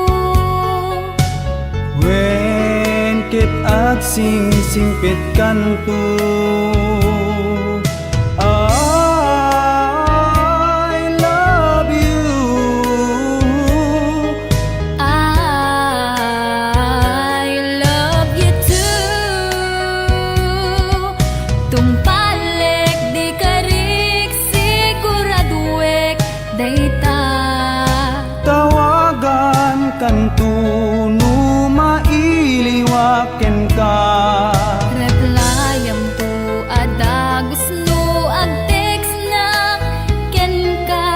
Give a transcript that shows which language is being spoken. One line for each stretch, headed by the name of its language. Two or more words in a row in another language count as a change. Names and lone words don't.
Iloko: wen kit agsing-singpit kanto.
English: I love you, I love you too.
Iloko: Tumpalek di karik siguraduek dayta. tawagan kantuno mailiwaken ka. Replyam to adagos no agtext na ken ka.